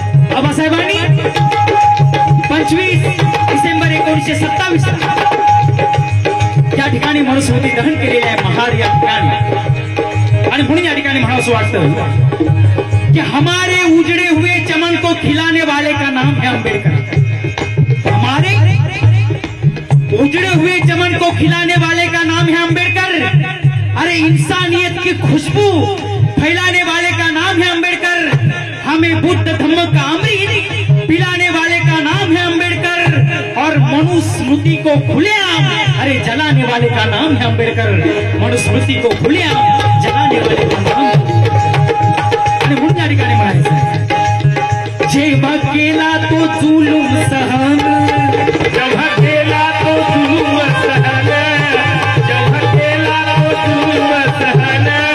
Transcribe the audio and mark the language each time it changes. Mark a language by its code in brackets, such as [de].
[mr] बाबासाहेबांनी 25 डिसेंबर 1927 या ठिकाणी मनुस्मृती दहन केलेले आहे महाड या ठिकाणी. आणि म्हणून या ठिकाणी म्हणावंसं वाटतं की [hi] हमारे उजड़े हुए चमन को खिलाने वाले का नाम है अंबेडकर. हमारे उजड़े हुए चमन को खिलाने वाले का नाम है अंबेडकर. अरे इंसानियत की खुशबू फैलाने वाले का नाम है अंबेडकर. हमें बुद्ध धम्म का अमृत पिलाने वाले का नाम है अंबेडकर. और मनुस्मृति को खुलेआम अरे जलाने वाले का नाम है अंबेडकर. मनुस्मृति को खुलेआम जलाने वाले का नाम. [mr] आणि म्हणून या ठिकाणी म्हणायचं जेव्हा केला तो जुलूम सहन, जेव्हा केला तो जुलूम सहन, जेव्हा केला तो जुलूम सहन.